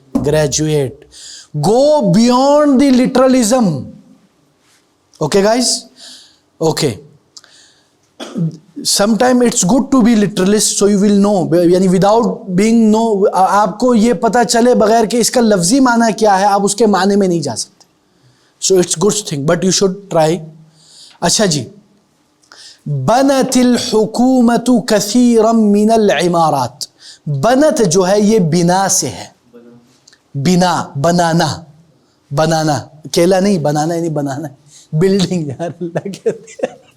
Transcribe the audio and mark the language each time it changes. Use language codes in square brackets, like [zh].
[en] Graduate. Go beyond the literalism. Okay guys. Okay. Some time it's good to be literalist so you will know, یعنی without being know, [ur] آپ کو یہ پتہ چلے بغیر کہ اس کا لفظی معنی کیا ہے آپ اس کے معنی میں نہیں جا سکتے. [en] So it's good thing but you should try. [ur] اچھا جی. [ar] بنت الحکومت کثیرا من العمارات. [ur] بنت جو ہے یہ بنا سے ہے، بنا، بنانا، بنانا، کیلا نہیں، بنانا یعنی بنانا. بلڈنگ یار اللہ کہتے ہیں.